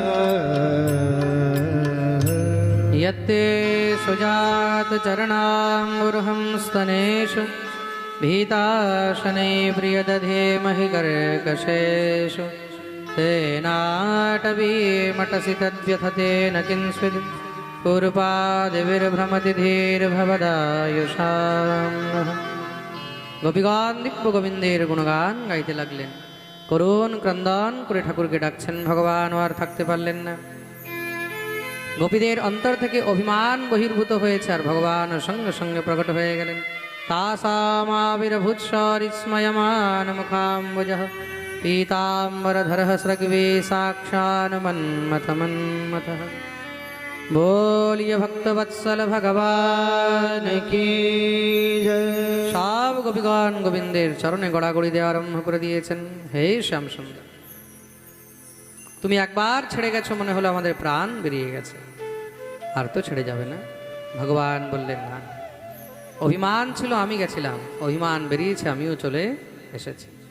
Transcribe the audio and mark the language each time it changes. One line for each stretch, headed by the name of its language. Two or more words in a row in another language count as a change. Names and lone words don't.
Sanskrit: यत्ते सुजातचरणाम्बुरुहं स्तनेषु भीताशनै प्रियदधे महि कर्कशेषु तेनाटवीमटसि तद्व्यथते न किंस्विद् पूर्वादिविर्भ्रमति धीर्भवदायुषाम्
Bangla: গোপীগণ দিব্য গোবিন্দের গুণগান গাইতে লাগলেন। করুণ ক্রন্দন করে ঠাকুরকে ডাকছেন। ভগবান আর থাকতে পারলেন না। গোপীদের অন্তর থেকে অভিমান বহির্ভূত হয়েছে, আর ভগবান সঙ্গে সঙ্গে প্রকট হয়ে গেলেন।
Sanskrit: তাসামাবিরভূৎসরিস্ময়মান মুখাম্বুজঃ পীতাম্বরধরः স্রগ্ভী সাক্ষান মন্মথ মন্মথः।
Hindi: बोलिए भक्तवत्सल भगवान की जय।
Bangla: সব গোপীগণ গোবিন্দের চরণে গড়াগড়ি দেওয়া আরম্ভ করে দিয়েছেন। হে শ্যাম সুন্দর, তুমি একবার ছেড়ে গেছো, মনে হলো আমাদের প্রাণ বেরিয়ে গেছে, আর তো ছেড়ে যাবে না। ভগবান বললেন না, অভিমান ছিল আমি গেছিলাম, অভিমান বেরিয়েছে, আমিও চলে এসেছি।